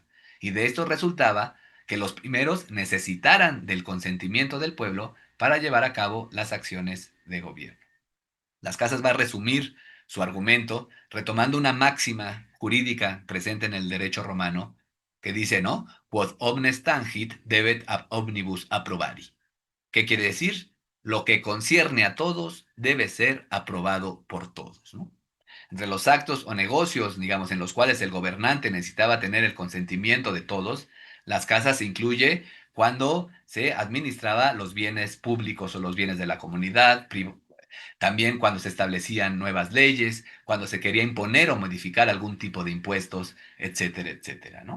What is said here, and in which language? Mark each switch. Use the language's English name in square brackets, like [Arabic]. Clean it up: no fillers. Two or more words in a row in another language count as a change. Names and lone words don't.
[Spanish] Y de esto resultaba que los primeros necesitaran del consentimiento del pueblo para llevar a cabo las acciones de gobierno. Las Casas va a resumir su argumento retomando una máxima jurídica presente en el derecho romano que dice, ¿no? [Latin] Quod omnes tangit debet ab omnibus approbari. [Spanish] ¿Qué quiere decir? Lo que concierne a todos debe ser aprobado por todos, ¿no? Entre los actos o negocios, digamos, en los cuales el gobernante necesitaba tener el consentimiento de todos, las casas se incluye cuando se administraba los bienes públicos o los bienes de la comunidad, también cuando se establecían nuevas leyes, cuando se quería imponer o modificar algún tipo de impuestos, etcétera, etcétera, ¿no?